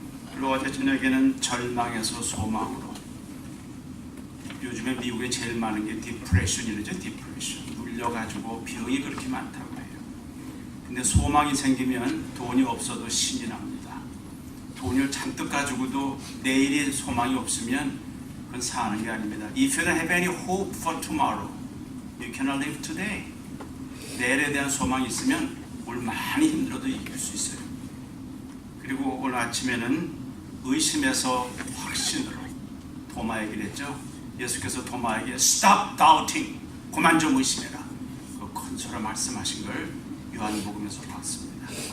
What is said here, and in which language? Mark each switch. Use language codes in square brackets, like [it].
[ko] 그리고 어제 저녁에는 절망에서 소망으로. 요즘에 미국에 제일 많은 게 디프레션이죠. 디프레션. 눌려가지고 병이 그렇게 많다고 해요. 근데 소망이 생기면 돈이 없어도 신이 납니다. 돈을 잔뜩 가지고도 내일이 소망이 없으면 그건 사는 게 아닙니다. [en] If you don't have any hope for tomorrow, you cannot live today. [ko] 내일에 대한 소망이 있으면 오늘 많이 힘들어도 이길 수 있어요. 그리고 오늘 아침에는 의심에서 확신으로 도마 얘기를 했죠. 예수께서 도마에게 [en] Stop doubting, [ko] 그만 좀 의심해라, 그 컨소라 말씀하신 걸 요한복음에서 봤습니다.